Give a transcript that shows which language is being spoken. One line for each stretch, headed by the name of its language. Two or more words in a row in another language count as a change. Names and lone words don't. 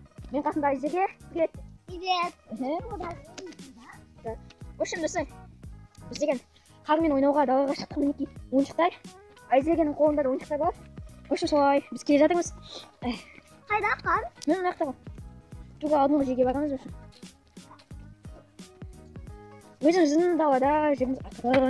Kazakh: Мен қасымда Айзеге.
Russian: Привет. Привет. В общем,
Kazakh: достар, біз деген қармен ойнауға далаға шықтық. Мінекей ойыншықтар. Айзегенің қолында да ойыншықтар бар.
Russian: В общем,
Kazakh: солай біз келе жатырмыз. Қайда қар? Мен мына жақта. Туға алдыңғы жерге барамыз осы. Өзіміздің далада жеріміз ақырын.